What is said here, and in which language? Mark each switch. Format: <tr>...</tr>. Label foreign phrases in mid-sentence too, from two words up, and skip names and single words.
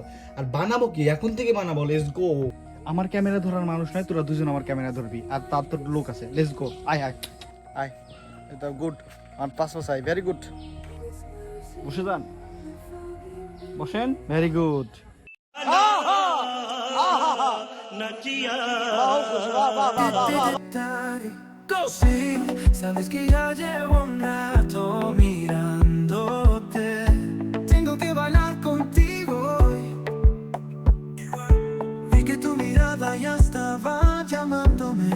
<bn>আর বানাবো কি, এখন থেকে বানাবো।</bn> <en>let's go.</en> <bn>আমার ক্যামেরা ধরার মানুষ নয়, তোরা দুজন আমার ক্যামেরা ধরবি, আর তার তো লোক আছে।</bn> <en>let's go,</en> <bn>আয় আয় আয়। এটা গুড, আর পাঁচ আই,</bn> <en>very good.</en> <bn>বসে যান, বসেন,</bn> <en>very good.</en> <es>Sí, sabes que ya llevo un rato mirándote. Tengo que bailar contigo hoy. Vi que tu mirada ya estaba llamándome.</es>